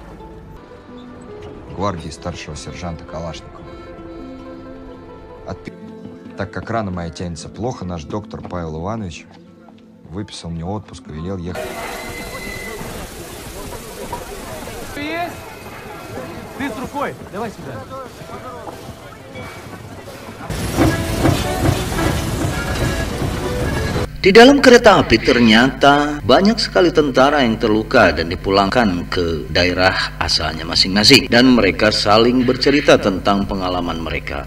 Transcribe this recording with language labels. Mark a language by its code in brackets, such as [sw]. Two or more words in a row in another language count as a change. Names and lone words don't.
[ru] гвардии старшего сержанта Калашникова. Так как рана моя тянется плохо, наш доктор Павел Иванович выписал мне отпуск и велел ехать. Есть? Ты с рукой. Давай сюда. [id] Di dalam kereta api ternyata banyak sekali tentara yang terluka dan dipulangkan ke daerah asalnya masing-masing, dan mereka saling bercerita tentang pengalaman mereka.